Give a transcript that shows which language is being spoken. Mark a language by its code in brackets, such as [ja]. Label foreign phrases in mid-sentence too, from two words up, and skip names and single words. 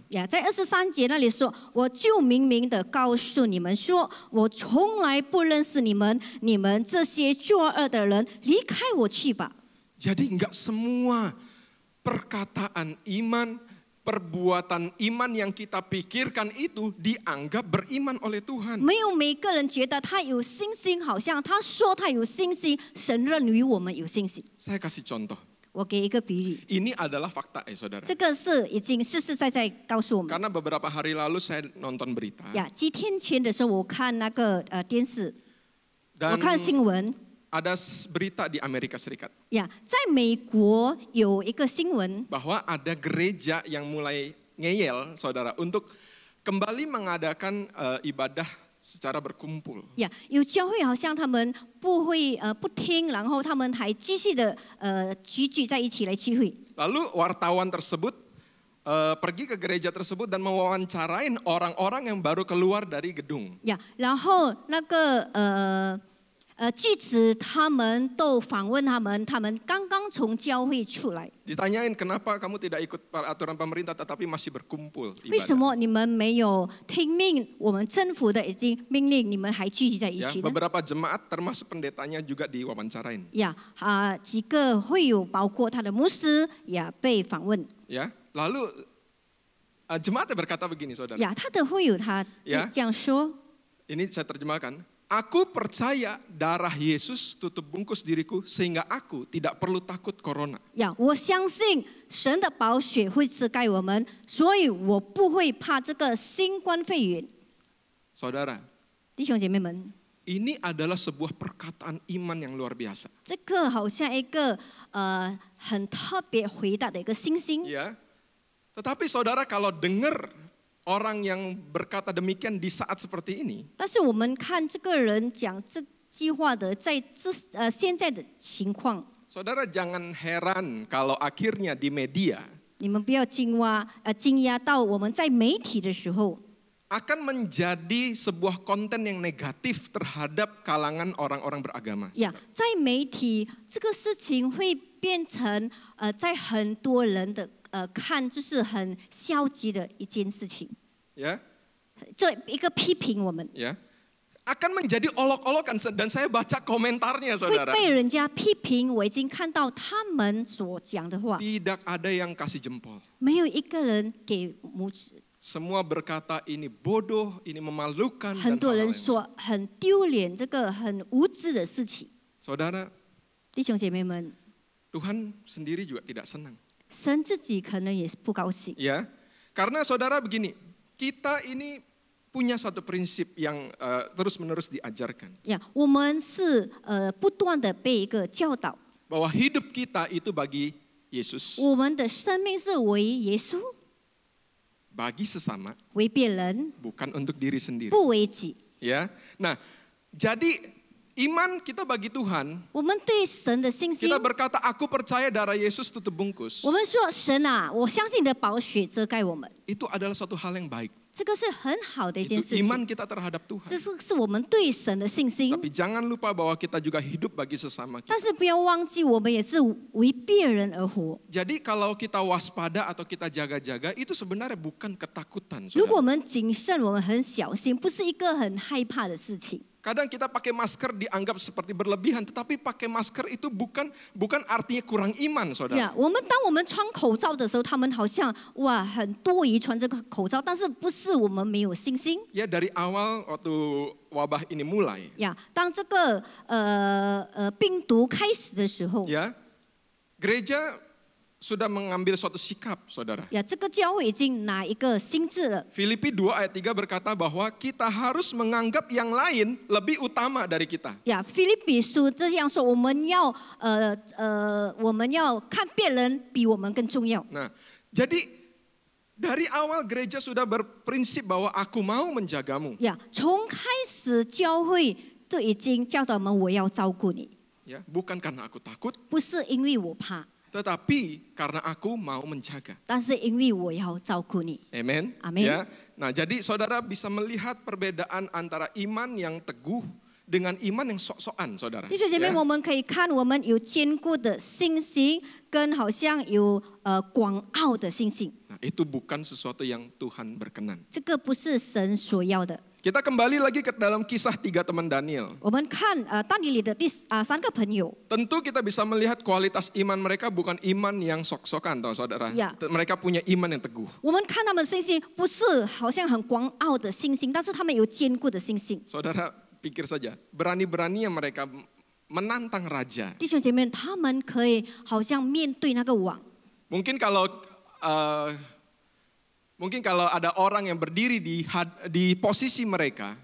[zh] 呀，在23节那里说：“我就明明的告诉你们说，我从来不认识你们，你们这些作恶的人，离开我去吧。” [id] Jadi enggak semua perkataan iman, perbuatan iman yang kita pikirkan itu dianggap beriman oleh Tuhan. [zh] 没有每个人觉得他有信心，好像他说他有信心，神认为我们有信心。 [id] Saya kasih contoh. [zh] 我给一个比喻， [id] Ini adalah fakta saudara. [zh] 这个是已经实实在在告诉我们。 [id] Karena beberapa hari lalu saya nonton berita. [zh] 呀，几天前的时候，我看那个电视，我 [id] Dan [zh] 看新闻。 [id] ada berita di Amerika Serikat [zh] 呀，在美国有一个新闻， [id] bahwa ada gereja yang mulai ngeyel saudara untuk kembali mengadakan ibadah secara berkumpul. [zh] 呀，有教会好像他们不会不听，然后他们还继续的聚在一起来聚会。 [id] Lalu wartawan tersebut pergi ke gereja tersebut dan mewawancarain orang-orang yang baru keluar dari gedung. [zh] 呀，然后那个记者他们都访问他们，他们刚刚从教会出来， [id] Ditanyain kenapa kamu tidak ikut aturan pemerintah tetapi masih berkumpul [zh] 为什 [id] ibadah. [zh] 么你们没有听命我们政府的已经命令，你们还聚集在一 [id] Ya, [zh] 起呢？ [id] beberapa jemaat termasuk pendetanya juga diwawancarain. [zh] 呀几个会友包括他的牧师也被访问。 [id] Ya, lalu jemaatnya berkata begini, saudara. [zh] 呀，他的会友他就 [id] Ya [zh] 这样说。 [id] Ini saya terjemahkan. Aku percaya darah Yesus tutup bungkus diriku sehingga aku tidak perlu takut corona. [zh] 呀，我相信神的宝血会遮盖我们，所以我不会怕这个新冠肺炎。 [id] Saudara, [zh] 弟兄姐妹们， [id] ini adalah sebuah perkataan iman yang luar biasa. [zh] 这个好像一个很特别回答的一个信心。 [id] Ya. Tetapi saudara kalau dengar orang yang berkata demikian di saat seperti ini, [zh] 但是我们看这个人讲这句话的，在现在的情况， [id] saudara jangan heran kalau akhirnya di media [zh] 你们不要惊讶到我们在媒体的时候， [id] akan menjadi sebuah konten yang negatif terhadap kalangan orang-orang beragama. [zh] 呀，在媒体这个事情会变成在很多人的看就是很消极的一件事情， [id] Ya, [zh] 这一个批评我们， [id] ya. Akan menjadi olok-olokan dan saya baca komentarnya [zh] 会 [id] saudara. [zh] 被人家批评。我已经看到他们所讲的话， [id] Tidak ada yang kasih jempol. [zh] 没有一个人给拇指， [id] Semua berkata ini bodoh, ini memalukan [zh] 很 [id] dan [zh] 多人 [id] hal-hal yang [zh] 说很丢脸，这个很无知的事情。 [id] Saudara, [zh] 弟兄姐妹们， [id] Tuhan sendiri juga tidak senang. [zh] 神自己可能也是不高兴。 [id] Ya, karena saudara begini, kita ini punya satu prinsip yang terus-menerus diajarkan. [zh] 呀，我们是不断的被一个教导， [id] Bahwa hidup kita itu bagi Yesus, [zh] 我们的生命是为耶稣， [id] bagi sesama, [zh] 为别人， [id] bukan untuk diri sendiri. [zh] 不为己。 [id] Ya, nah, jadi iman kita bagi Tuhan, [zh] 我们对神的信心 [id] kita，berkata aku percaya darah Yesus tutup bungkus. [zh] 我们说神啊，我相信你的宝血遮盖我们， [id] Itu adalah suatu hal yang baik. [zh] 这个是很好的一件 [id] Itu [zh] 事 [id] iman [zh] 情。 [id] kita terhadap [zh] 这 [id] Tuhan. [zh] 是我们对神的信心， [id] Tapi jangan lupa bahwa kita juga hidup bagi sesama kita. [zh] 但是不要忘记，我们也是为别人而活。 [id] Jadi kalau kita waspada atau kita jaga-jaga itu sebenarnya bukan ketakutan. [zh] 如果我 [id] Saudara. [zh] 们谨慎，我们很小心，不是一个很害怕的事情。 [id] Kadang kita pakai masker dianggap seperti berlebihan, tetapi pakai masker itu bukan artinya kurang iman, [zh] 呀 [id] saudara. [zh] 当我们穿口罩的时候，他们好像哇很多疑穿这个口罩，但是不是我们没有信心 [id] Ya dari awal waktu wabah ini mulai, [zh] 呀？当这个病毒开始的时候， [id] ya gereja sudah mengambil suatu sikap, saudara. [zh] 呀，这个教会已经拿一个心智了。 [id] Filipi 2 ayat 3 berkata bahwa kita harus menganggap yang lain lebih utama dari kita. [zh] 呀，腓立比书这样说，我们要看别人比我们更重要。 [id] Nah, jadi dari awal gereja sudah berprinsip bahwa aku mau menjagamu. [zh] 呀，从开始教会就已经教导我们，我要照顾你， [id] Ya, bukan karena aku takut, [zh] 不是因为我怕， [id] tetapi karena aku mau menjaga. [zh] 但是因为我要照顾你。 [id] Amen. Amin. Ya. Nah, jadi saudara bisa melihat perbedaan antara iman yang teguh dengan iman yang sok-sokan, saudara. [zh] 弟兄姐妹， [id] Ya. [zh] 我们可以看我们有坚固的信心，跟好像有广傲的信心， [id] Nah, itu bukan sesuatu yang Tuhan berkenan. [zh] 这个不是神所要的。 [id] Kita kembali lagi ke dalam kisah 3 teman Daniel. [zh] 我们看但以理的3个朋友， [id] Tentu kita bisa melihat kualitas iman mereka bukan iman yang sok-sokan, toh saudara. Ya. Mereka punya iman yang teguh. [zh] 我们看他们的信心不是好像很狂傲的信心，但是他们有坚固的信心。 [id] Saudara pikir saja, berani-beraninya mereka menantang raja. [zh] 弟兄姐妹，他们可以好像面对那个王。 [id] Mungkin kalau ada orang yang berdiri di posisi mereka,